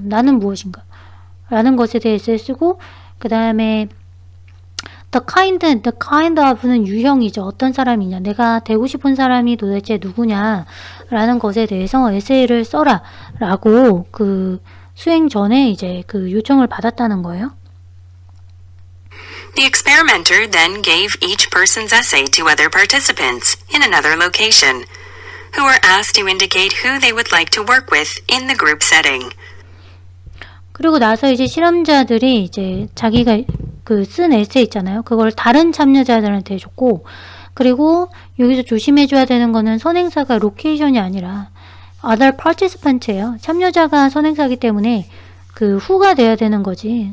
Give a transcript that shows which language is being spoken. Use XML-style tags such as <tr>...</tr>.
<ko>나는 무엇인가 라는 것에 대해서 쓰고 그 다음에 the kind of는 유형이죠. 어떤 사람이냐. 내가 되고 싶은 사람이 도대체 누구냐 라는 것에 대해서 에세이를 써라 라고 수행 전에 이제 요청을 받았다는 거예요.</ko> <en>The experimenter then gave each person's essay to other participants in another location, who were asked to indicate who they would like to work with in the group setting.</en> <ko>그리고 나서 이제 실험자들이 이제 자기가 쓴 에세이 있잖아요. 그걸 다른 참여자들한테 줬고, 그리고 여기서 조심해줘야 되는 거는 선행사가 로케이션이 아니라 other participant 예요. 참여자가 선행사이기 때문에 who가 돼야 되는 거지.</ko>